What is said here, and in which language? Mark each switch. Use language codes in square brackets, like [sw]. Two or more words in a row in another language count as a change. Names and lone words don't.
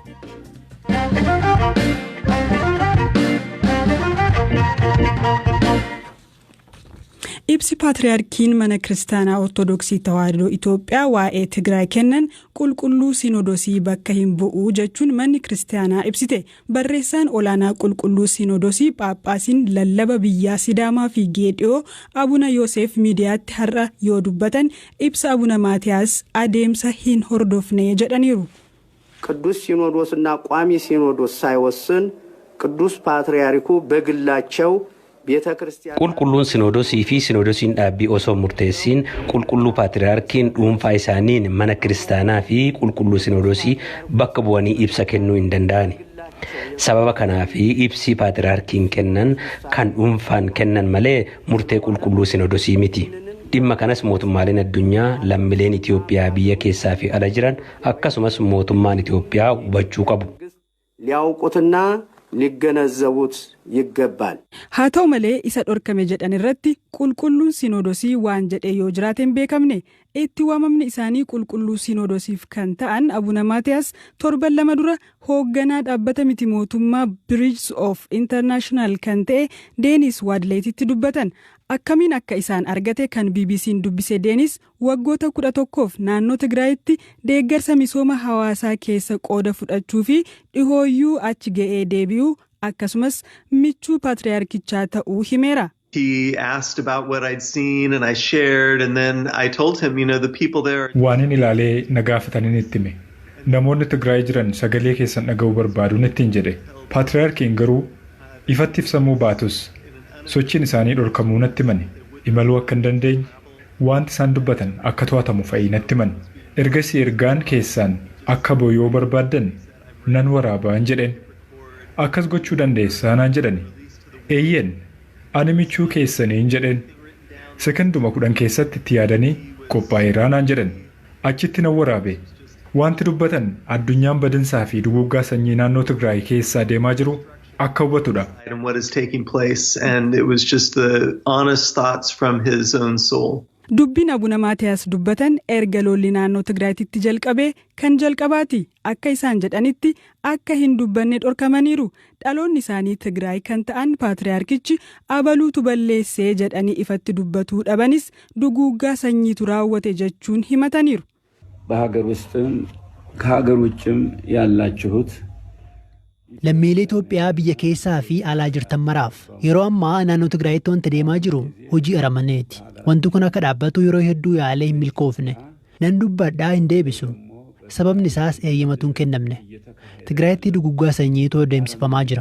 [om] Ibsi Paatriyaarkiin mana Kiristaanaa Ortodoksii Tawaahidoo Itoophiyaa waa'ee Tigraay kennan qulqulluu Sinodosii bakka hin bu'u jechuun manni Kiristaanaa ibsite. Barreessaan olaanaa qulqulluu Sinodosii Phaaphaasiin lallaba biyyaa Sidaamaa fi Geediyoo Abuna Yoosef miidiyaatti har'a yoo dubbatan ibsa Abuna Maatiyaas adeemsa hin hordofne jedhaniiru. [am] ቅዱስ ሲኖዶስና ቋሚ ሲኖዶስ ሳይወስን ቅዱስ ፓትርያርኩ በግላቸው [om] qulqulluun sinodosii fi sinodosiin dhaabbii osoo murteessiin qulqulluu paatriyaarkiin dhuunfaa isaaniin mana kiristaanaa fi qulqulluu sinodosii bakka bu'anii ibsa kennuu hin danda'ani. Sababa kanaaf ibsi paatriyaarkiin kennan kan dhuunfaan kennan malee murtee qulqulluu sinodosii miti. Dhimma kanas mootummaaleen addunyaa lammiileen Itoophiyaa biyya keessaa fi ala jiran akkasumas mootummaan Itoophiyaa hubachuu qabu. [am] ሊያውቁትና ሊገነዘቡት ይገባል. [om] haa ta'u malee isa dhorkame jedhan irratti qulqulluun sinodosii waan jedhee yoo jiraateen beekamne itti waamamni isaanii qulqulluu sinodosiif kan ta'an Abuna Maatiyaas 7 dura hoogganaa dhaabbata miti mootummaa Bridge of International kan ta'e Deenis Waadleetitti dubbatan. Akkamiin akka isaan argate kan BBC'n dubbise Deenis waggoota 11f naannoo Tigraayitti deeggarsa misooma hawaasaa keessa qooda fudhachuu fi dhihooyyuu achi ga'ee deebi'uu akkasumas michuu paatriyaarkichaa ta'uu himeera. [en] He asked about what I'd seen and I shared and then I told him, the people there. [om] Waanin ilaalee nagaafataniin itti hime. Namoonni Tigraay jiran sagalee keessan dhaga'uu barbaaduun ittiin jedhe. Paatriyaarkiin garuu ifatti ibsamuu baatus sochiin isaanii dhorkamuu natti himani. Imaluu akka hin dandeenye wanti isaan dubbatan akka to'atamu fa'ii natti himani. Ergasii ergaan keessaan akka booyoo barbaaddan nan waraabaan jedheen. Akkas gochuu dandeessaa naan jedhani. Eeyyeen ani michuu keessaniin jedheen. Sekonduma 10 keessatti itti yaadanii qophaa'eeraa naan jedhan. Achitti nan waraabe. Wanti dubbatan addunyaan badinsaa fi duguuggaa sanyii naannoo Tigraay keessaa deemaa jiru akka hubatudha. [en] And what is taking place and it was just the honest thoughts from his own soul. [om] Dubbiin Abuna Maatiyaas dubbatan erga lolli naannoo Tigraayitti jalqabee kan jalqabaati. Akka isaan jedhanitti akka hin dubbanne dhorkamaniiru. Dhaloonni isaanii Tigraay kan ta'an Paatriyaarkichi abaluutu balleessee jedhanii ifatti dubbatuu dhabanis duguuggaa sanyiitu raawwate jechuun himataniiru. [am] በሀገር ውስጥም ከሀገር ውጭም ያላችሁት [om] lammiilee Itoophiyaa biyya keessaa fi alaa jirtan maraaf yeroo ammaa naannoo Tigraayitti wanti deemaa jiru hojii aramaneeti. Wanti kun akka dhaabbatu yeroo hedduu yaalee hin milkoofne. Nan dubbadhaa hin deebisu. Sababni isaas eeyyamatuun kennamne. Tigraayitti duguggaa sanyiitu adeemsifamaa jira.